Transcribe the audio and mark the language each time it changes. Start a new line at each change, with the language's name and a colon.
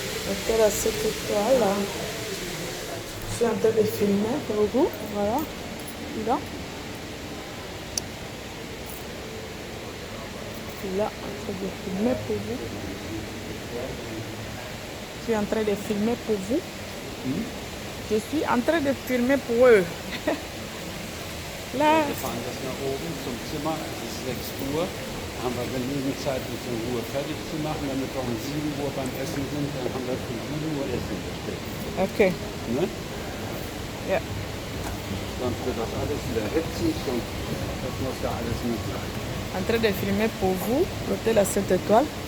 French: Hôtel à 7 étoiles. Je suis en train de filmer pour vous. Voilà. Là. Là, en train de filmer pour vous. Je suis en train de filmer pour vous. Je suis en train de filmer pour eux. Là.
German: Wir fahren das nach oben zum Zimmer. Es ist 6 Uhr. Haben wir genügend Zeit, uns in Ruhe fertig zu machen, damit wir um 7 Uhr beim Essen sind. Dann haben wir für 7 Uhr Essen bestellt. Okay. Ne? Ja. Sonst wird das alles wieder hitzig und das muss ja alles nicht sein.
French: En train de filmer pour vous l'hôtel à 7 étoiles.